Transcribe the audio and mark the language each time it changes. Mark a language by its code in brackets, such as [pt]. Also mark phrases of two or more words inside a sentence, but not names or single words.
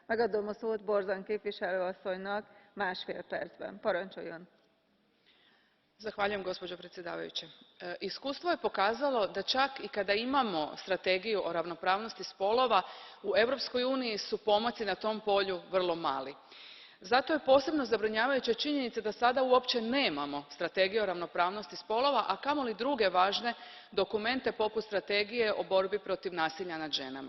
[hu] megadom a szót Borzan képviselő asszonynak 1,5 percben. Parancsoljon! [hr] Gospođo predsjedavajuća, iskustvo je pokazalo da čak i kada imamo strategiju o ravnopravnosti spolova u Europskoj uniji su pomaci na tom polju vrlo mali. Zato je posebno zabrinjavajuća činjenica da sada uopće nemamo strategiju o ravnopravnosti spolova, a kamoli druge važne dokumente poput strategije o borbi protiv nasilja nad ženama.